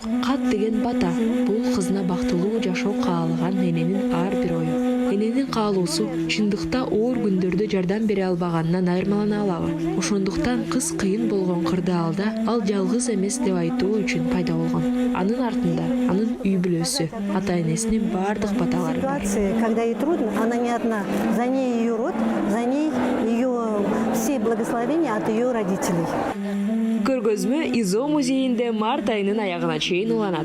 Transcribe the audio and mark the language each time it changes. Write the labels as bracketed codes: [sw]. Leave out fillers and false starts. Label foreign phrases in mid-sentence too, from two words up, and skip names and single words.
[ky] Кат деген бата, бул кызына бактылуу жашоо каалаган эненин ар бир ою. Эненин каалоосу чындыкта оор күндөрдө жардам бере албаганынан айырмалана алабы? Ошондуктан кыз кыйын болгон кырдаалда ал жалгыз эмес деп айтуу үчүн пайда болгон. Анын артында анын үй бүлөсү, ата-энесинин бардык баталары бар. [ru] Когда ей трудно, она не одна. За ней ее род, за ней ее все благословения от ее родителей. [ky] Көргөзмө ИЗО музейинде март айынын аягына чейин уланат.